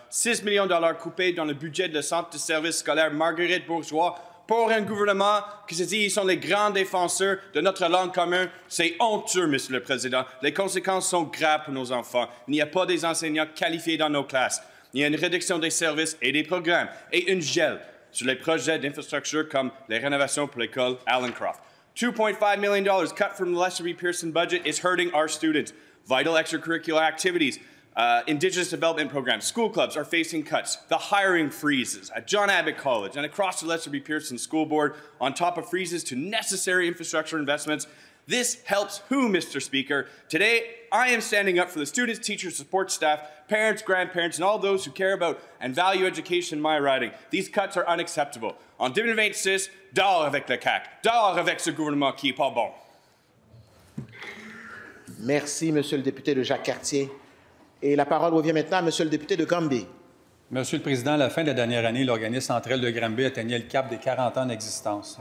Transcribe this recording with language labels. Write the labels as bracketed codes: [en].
[fr] 6 millions de dollars coupés dans le budget de centre de services scolaires Marguerite Bourgeois pour un gouvernement qui se dit qu'ils sont les grands défenseurs de notre langue commune. C'est honteux, Monsieur le Président. Les conséquences sont graves pour nos enfants. Il n'y a pas des enseignants qualifiés dans nos classes. Il y a une réduction des services et des programmes et une gel sur les projets d'infrastructure comme les rénovations pour l'école Allencroft. [en] $2.5 million cut from the Lester B. Pearson budget is hurting our students. Vital extracurricular activities, Indigenous development programs, school clubs are facing cuts. The hiring freezes at John Abbott College and across the Lester B. Pearson School Board, on top of freezes to necessary infrastructure investments. This helps who, Mr. Speaker? Today, I am standing up for the students, teachers, support staff, parents, grandparents, and all those who care about and value education in my riding. These cuts are unacceptable. [fr] En 2026, dehors avec le CAQ, dehors avec ce gouvernement qui n'est pas bon. Merci, Monsieur le député de Jacques-Cartier. Et la parole revient maintenant à Monsieur le député de Granby. Monsieur le Président, à la fin de la dernière année, l'organisme Entre Elles de Granby atteignait le cap des 40 ans d'existence.